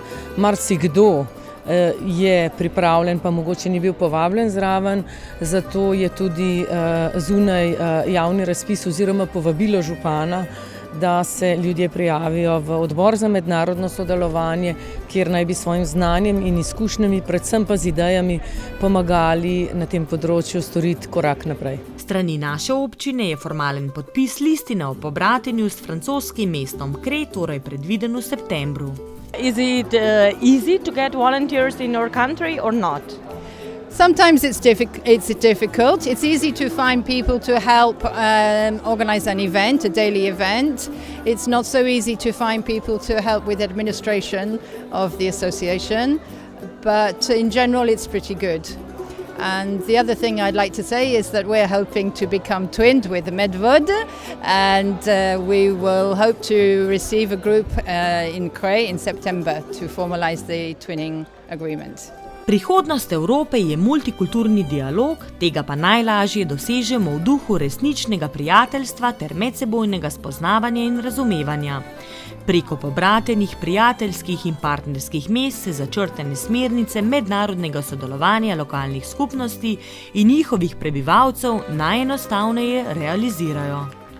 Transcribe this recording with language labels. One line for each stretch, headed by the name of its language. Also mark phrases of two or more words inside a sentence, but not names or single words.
Slovenian: Marsikdo je pripravljen, pa mogoče ni bil povabljen zraven, zato je tudi zunaj javni razpis oziroma povabilo župana, da se ljudje prijavijo v odbor za mednarodno sodelovanje, kjer naj bi svojim znanjem in izkušnjami, predvsem pa z idejami, pomagali na tem področju storiti korak naprej. Strani naše občine je formalen podpis listine o pobratenju s francoskim mestom Kre, torej predviden v septembru.
English: Is it easy to get volunteers in your country or not? Sometimes it's difficult. It's easy to find people to help organize an event, a daily event. It's not so easy to find people to help with administration of the association, but in general it's pretty good. And the other thing I'd like to say is that we're hoping to become twinned with Medvod, and we will hope to receive a group in Kre in September to formalize the twinning agreement.
Slovenian: Prihodnost Evrope je multikulturni dialog, tega pa najlažje dosežemo v duhu resničnega prijateljstva ter medsebojnega spoznavanja in razumevanja. Preko pobratenih prijateljskih in partnerskih mest se začrtane smernice mednarodnega sodelovanja lokalnih skupnosti in njihovih prebivalcev najenostavneje realizirajo.